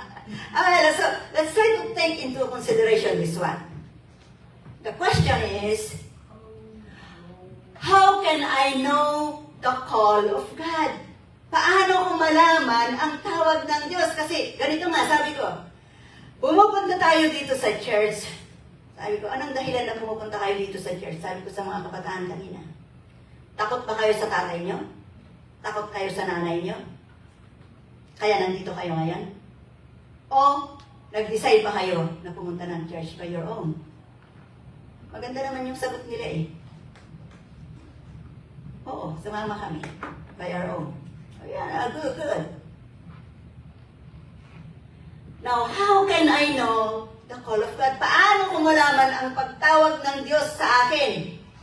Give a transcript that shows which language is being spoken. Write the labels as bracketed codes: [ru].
[en] Okay, so let's try to take into consideration this one. The question is, how can I know the call of God? [tl] Paano ko malaman ang tawag ng Diyos? Kasi ganito nga, sabi ko, pumupunta tayo dito sa church. Sabi ko, anong dahilan na pumupunta kayo dito sa church? Sabi ko sa mga kabataan kanina. Takot ba kayo sa tatay nyo? Takot kayo sa nanay nyo? Kaya nandito kayo ngayon? O nag-decide ba kayo na pumunta ng church by your own? Maganda naman yung sagot nila eh. Oo, sumama kami. [en] By our own. Oh, yeah, good. Now, how can I know the call of God? [tl] Paano ko malaman ang pagtawag ng Diyos sa akin?